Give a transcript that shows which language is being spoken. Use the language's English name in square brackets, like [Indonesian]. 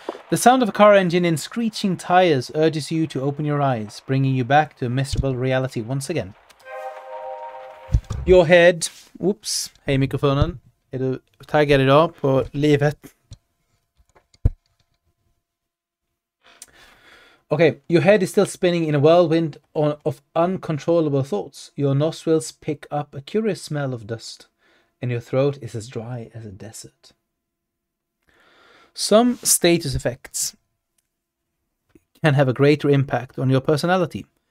[English] The sound of a car engine and screeching tires urges you to open your eyes, bringing you back to a miserable reality once again. Your head... Oops. [Swedish] Hej mikrofonen. Är du taggad idag på livet? [English] Okay, your head is still spinning in a whirlwind of uncontrollable thoughts. Your nostrils pick up a curious smell of dust, and your throat is as dry as a desert. Some status effects can have a greater impact on your personality.